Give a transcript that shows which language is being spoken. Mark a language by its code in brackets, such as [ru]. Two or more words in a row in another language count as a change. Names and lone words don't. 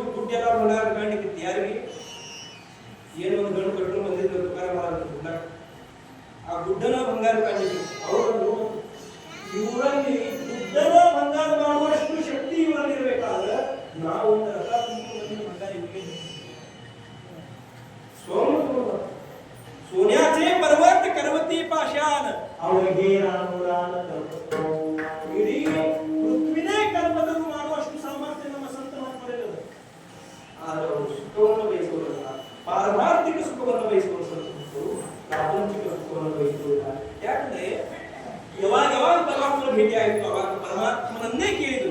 [kn] ಗುಡ್ಡ ಎಲ್ಲ ಬಂಗಾರ ಕಾಣ್ಲಿಕ್ಕೆ ಯಾರಿಗೆ ಏನೋ ಒಂದು ಗಂಡು ಕಟ್ಟು ಬಂದಿದ್ರು ತುಕಾರ ಮಹಾರಾಜರು ಗುಡ್ಡ. ಆ ಗುಡ್ಡನ ಬಂಗಾರ ಕಾಣ್ಲಿಕ್ಕೆ ಅವರು ಇವರಲ್ಲಿ ಗುಡ್ಡನ ಬಂಗಾರ ಮಾಡುವಷ್ಟು ಶಕ್ತಿ ಇವರಲ್ಲಿ ಇರಬೇಕಾದ್ರೆ ನಾವು ಒಂದು ರಥ ತುಂಬಿಕೊಂಡು ಬಂಗಾರ ಇವರಿಗೆ [mr] सोन्याचे पर्वत करवती पाषाण [kn] ಅವರಿಗೆ ಇಡೀ ಪೃಥ್ವಿನೇ ಕಲ್ಪತರು ಮಾಡುವಷ್ಟು ಸಾಮರ್ಥ್ಯ ನಮ್ಮ ಸಂತ ಮಹಾತ್ಮರಿಲ್ಲ. ಆದರೆ ಅವರು ಸುಖವನ್ನು ಬಯಸುವುದಿಲ್ಲ, ಪಾರಮಾರ್ಥಿಕ ಸುಖವನ್ನು ಬಯಸುವಂತರು, ಪ್ರಾಪಂಚಿಕ ಸುಖವನ್ನು ಬಯಸುವುದಿಲ್ಲ. ಯಾಕಂದ್ರೆ ಯಾವಾಗ ಪರಮಾತ್ಮನ ಭೇಟಿ ಆಯಿತು ಅವಾಗ ಪರಮಾತ್ಮನನ್ನೇ ಕೇಳಿದ್ರು.